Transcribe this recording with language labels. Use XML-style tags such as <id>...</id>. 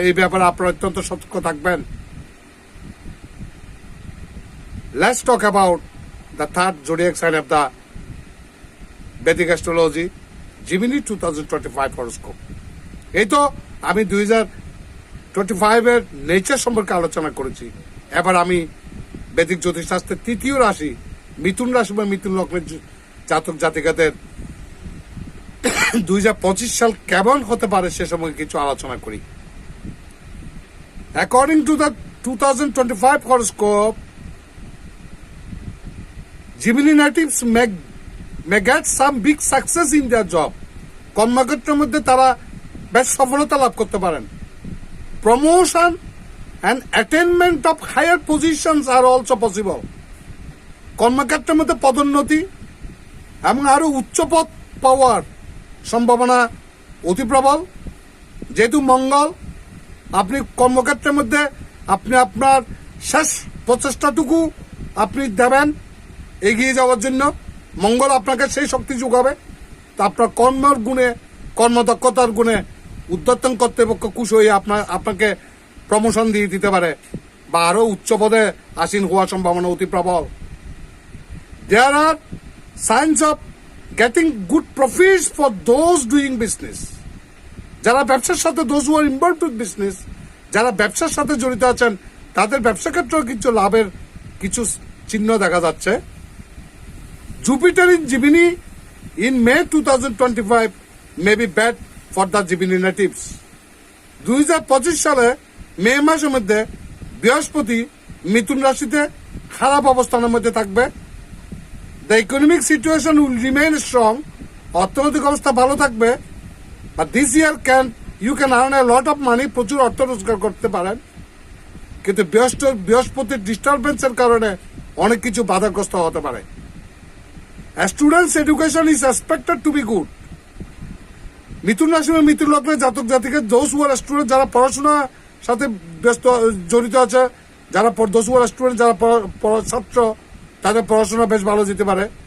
<bn>এই ব্যাপারে আপনারা অত্যন্ত সতর্ক থাকবেন।</bn> <en>Let's talk about the third zodiac sign of the Vedic astrology, Gemini 2025 horoscope.</en> <bn>এই তো আমি 2025 এর নেচার সম্পর্কে আলোচনা করেছি। এবার আমি বৈদিক জ্যোতিষশাস্ত্রের তৃতীয় রাশি মিথুন রাশি বা মিথুন লগ্নের জাতক জাতিকাদের 2025 সাল কেমন হতে পারে সে সম্পর্কে কিছু আলোচনা করি।</bn> <en>According to the 2025 horoscope, Gemini natives may get some big success in their job.</en> <bn>কর্মক্ষেত্রের মধ্যে তারা বেশ সফলতা লাভ করতে পারেন।</bn> <en>Promotion and attainment of higher positions are also possible.</en> <bn>কর্মক্ষেত্রের মধ্যে পদোন্নতি এবং আরো উচ্চ পদ পাওয়ার সম্ভাবনা অতি প্রবল। যেহেতু মঙ্গল, আপনি কর্মক্ষেত্রের মধ্যে আপনি আপনার শেষ প্রচেষ্টাটুকু আপনি দেবেন এগিয়ে যাওয়ার জন্য। মঙ্গল আপনাকে সেই শক্তি যোগাবে। তা আপনার কর্মের গুণে, কর্মদক্ষতার গুণে ঊর্ধ্বতন কর্তৃপক্ষ খুশি হয়ে আপনাকে প্রমোশন দিয়ে দিতে পারে বা আরো উচ্চ পদে আসীন হওয়ার সম্ভাবনা অতি প্রবল।</bn> <en>There are signs of getting good profits for those doing business.</en> <bn>যারা ব্যবসার সাথে,</bn> <en>those who are involved with business,</en> <bn>যারা ব্যবসার সাথে জড়িত আছেন তাদের ব্যবসা ক্ষেত্রেও কিছু লাভের কিছু চিহ্ন দেখা যাচ্ছে।</bn> <en>Jupiter in Gemini in May 2025 may be bad for the Gemini natives.</en> <bn>2025 সালে মে মাসের মধ্যে বৃহস্পতি মিথুন রাশিতে খারাপ অবস্থানের মধ্যে থাকবে।</bn> <en>The economic situation will remain strong.</en> <bn>অর্থনৈতিক অবস্থা ভালো থাকবে।</bn> <en>But this year you can earn a lot of money,</en> <bn>প্রচুর অর্থ রোজগার করতে পারেন। কিন্তু বৃহস্পতির ডিস্টারবেন্সের কারণে অনেক কিছু বাধাগ্রস্ত হতে পারে।</bn> <en>A student's education is expected to be good.</en> <bn>মিথুন রাশি বা মিথুন লগ্নের জাতক জাতিকে</bn> <en>those who are student,</en> <bn>যারা পড়াশোনার সাথে জড়িত আছে, যারা those who are student, যারা ছাত্র, তাদের পড়াশোনা বেশ ভালো যেতে পারে।</bn>